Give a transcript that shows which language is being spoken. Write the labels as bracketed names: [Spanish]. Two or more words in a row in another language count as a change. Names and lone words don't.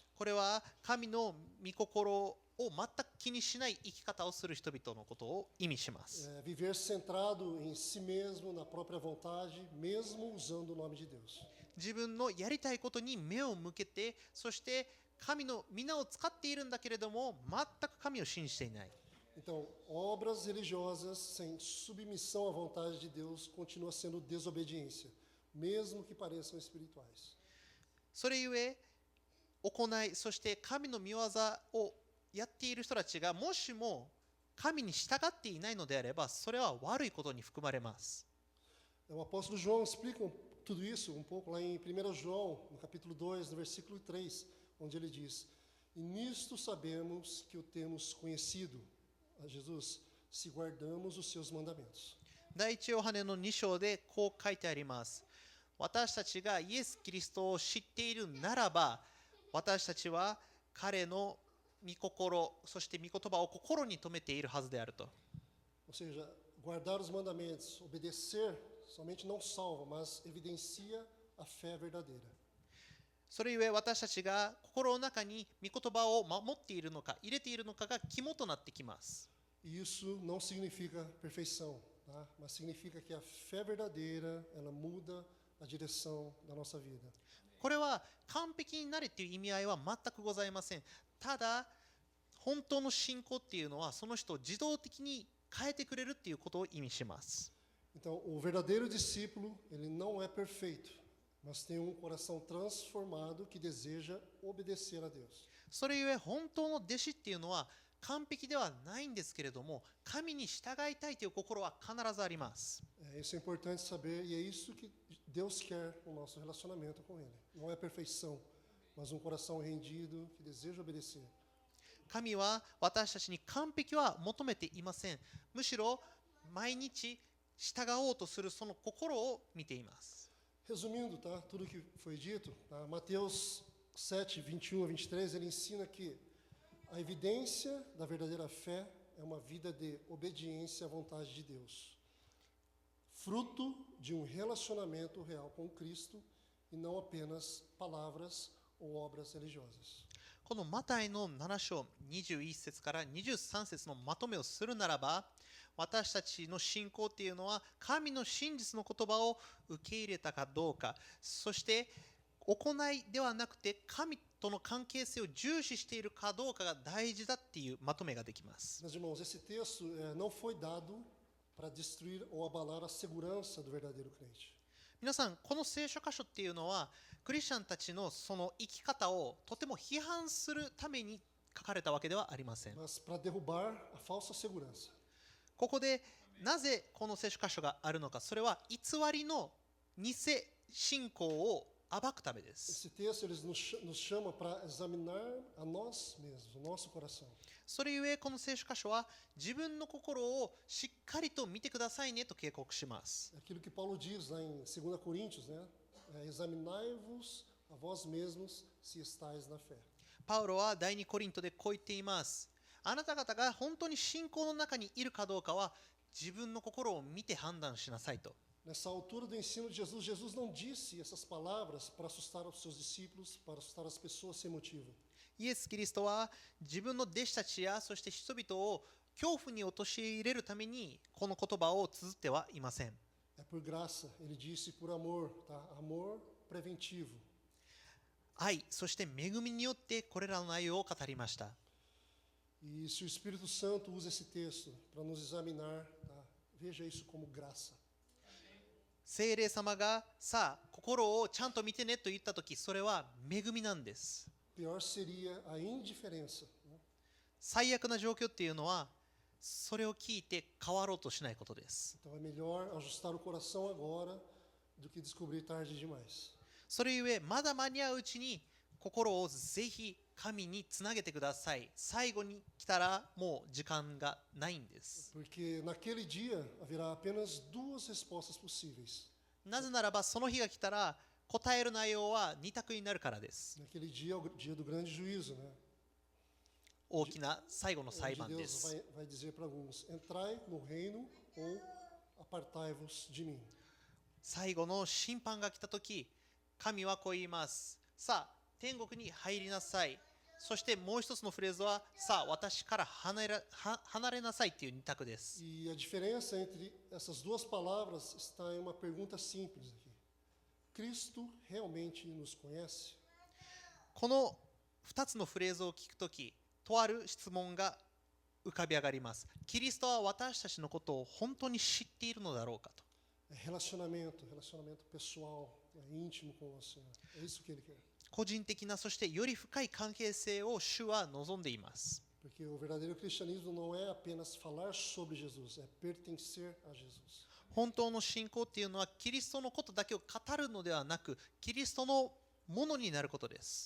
[Japanese] これは神の御心を全く気にしない生き方をする人々のことを意味します。 [Portuguese] Viver centrado em si mesmo, na própria vontade, mesmo usando o nome de Deus. [Japanese] 自分のやりたいことに目を向けて、そして神の皆を使っているんだけれども全く神を信じていない。 [Portuguese] Então, obras religiosas sem submissão à vontade de Deus continua sendo desobediência, mesmo que pareçam espirituais. [Japanese] それゆえ行い、そして神の御業をやっている人たちがもしも神に従っていないのであれば、それは悪いことに含まれます。 [Portuguese] O apóstolo João explica tudo isso um pouco lá em 1 João, no capítulo 2, no versículo 3, onde ele diz: E nisto sabemos que o temos conhecido, a Jesus, se guardamos os seus mandamentos. [Japanese] 第一ヨハネの2章でこう書いてあります。私たちがイエス・キリストを知っているならば、私たちは彼の御心、そして御言葉を心に留めているはずであると。 [Portuguese] Ou seja, guardar os mandamentos, obedecer, somente não salva, mas evidencia a fé verdadeira. [Japanese] それゆえ私たちが心の中に御言葉を守っているのか入れているのかが肝となってきます。 [Portuguese] E isso não significa perfeição, tá? Mas significa que a fé verdadeira, ela muda a direção da nossa vida. [Japanese] これは完璧になれっていう意味合いは全くございません。ただ本当の信仰っていうのはその人を自動的に変えてくれるっていうことを意味します。 [Portuguese] Então, o verdadeiro discípulo, ele não é perfeito, mas tem um coração transformado que deseja obedecer a Deus. [Japanese] それゆえ本当の弟子っていうのは完璧ではないんですけれども、神に従いたいという心は必ずあります。 [Portuguese] Isso é importante saber e é isso que Deus quer no nosso relacionamento com Ele. Não é perfeição, mas um coração rendido que deseja obedecer. [Japanese] 神は私たちに完璧は求めていません。むしろ毎日従おうとするその心を見ています。 [Portuguese] Resumindo, tá? Tudo que foi dito, tá? Mateus 7, 21 a 23, ele ensina que a evidência da verdadeira fé é uma vida de obediência à vontade de Deus, fruto de um relacionamento real com Cristo e não apenas palavras ou obras religiosas. [Japanese] このマタイの7章21節から23節のまとめをするならば、私たちの信仰っていうのは神の真実の言葉を受け入れたかどうか、そして行いではなくて神との関係性を重視しているかどうかが大事だっていうまとめができます。 [Portuguese] Meus irmãos, esse texto não foi dado para destruir ou abalar a segurança do verdadeiro crente. [Japanese] 皆さん、この聖書箇所っていうのはクリスチャンたちのその生き方をとても批判するために書かれたわけではありません。 [Portuguese] Mas para derrubar a falsa segurança. [Japanese] ここでなぜこの聖書箇所があるのか、それは偽りの偽信仰を暴くためです。 [Portuguese] Esse texto ele nos chama para examinar a nós mesmos, o nosso coração. [Japanese] それゆえこの聖書箇所は自分の心をしっかりと見てくださいねと警告します。 [Portuguese] É aquilo que Paulo diz lá em 2 Coríntios, né? Examinai-vos a vós mesmos se estáis na fé. [Japanese] パウロは第2コリントでこう言っています。あなた方が本当に信仰の中にいるかどうかは自分の心を見て判断しなさいと。 [Portuguese] Nessa altura do ensino de Jesus, Jesus não disse essas palavras para assustar os seus discípulos, para assustar as pessoas sem motivo. [Japanese] イエス・キリストは自分の弟子たちやそして人々を恐怖に陥れるためにこの言葉を綴ってはいません。 [Portuguese] É por graça, ele disse por amor, tá? Amor preventivo. [Japanese] 愛、そして恵みによってこれらの内容を語りました。 [Portuguese] E se o Espírito Santo usa esse texto para nos examinar, tá? Veja isso como graça. [Japanese] 聖霊様がさあ心をちゃんと見てねと言ったとき、それは恵みなんです。 [Portuguese] Pior seria a indiferença, né? [Japanese] 最悪な状況っていうのはそれを聞いて変わろうとしないことです。 [Portuguese] Então é melhor ajustar o coração agora do que descobrir tarde demais. [Japanese] それゆえまだ間に合ううちに心をぜひ神につなげてください。最後に来たらもう時間がないんです。 [Portuguese] Porque naquele dia haverá apenas duas respostas possíveis. [Japanese] なぜならばその日が来たら答える内容は2択になるからです。 [Portuguese] Naquele dia é o dia do grande juízo, né? [Japanese] 大きな最後の裁 [Portuguese] Onde [Japanese] 判で [Portuguese] Deus [Japanese] す。 [Portuguese] vai dizer para alguns: entrai no reino ou apartai-vos de mim. [Japanese] 最後の審判が来たとき、神はこう言います。さあ、天国に入りなさい。そしてもう一つのフレーズは、さあ、私から離れなさいっていう2択です。 [Portuguese] E a diferença entre essas duas palavras está em uma pergunta simples aqui: Cristo realmente nos conhece? [Japanese] この2つのフレーズを聞くとき、とある質問が浮かび上がります。キリストは私たちのことを本当に知っているのだろうかと。 [Portuguese] Relacionamento pessoal, íntimo com o Senhor. É isso que Ele quer. [Japanese] 個人的な、そしてより深い関係性を主は望んでいます。 [Portuguese] Porque o verdadeiro cristianismo não é apenas falar sobre Jesus, é pertencer a Jesus. [Japanese] 本当の信仰っていうのはキリストのことだけを語るのではなく、キリストのものになることです。